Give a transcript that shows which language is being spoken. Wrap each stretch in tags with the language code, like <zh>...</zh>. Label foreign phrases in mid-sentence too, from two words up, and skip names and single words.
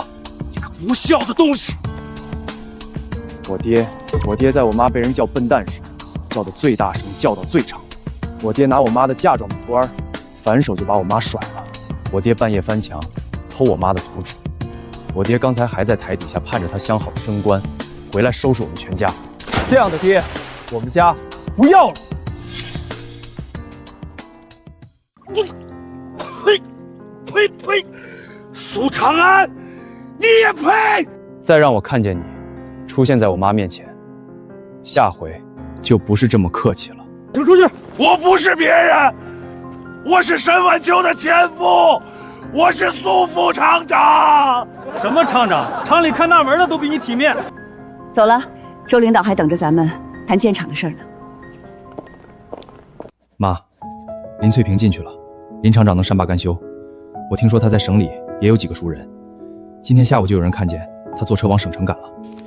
<zh>你個不孝的東西！我爹在我媽被人叫笨蛋時，叫得最大聲，叫到最長。我爹拿我媽的嫁妝圖兒，反手就把我媽甩了。我爹半夜翻牆，偷我媽的圖紙。我爹剛才還在台底下盼着他相好的升官，回來收拾我們全家。這樣的爹，我們家不要了。呸！蘇長安，你也配！再讓我看見你出現在我媽面前，下回就不是這麼客氣了。請出去！我不是別人，我是沈晚秋的前夫，我是蘇副廠長。什麼廠長？廠裡看大門的都比你體面。走了，周領導還等着咱們談建廠的事兒呢。媽，林翠萍進去了，林廠長能善罷甘休。我聽說他在省裡也有幾個熟人，今天下午就有人看見他坐車往省城趕了。</zh>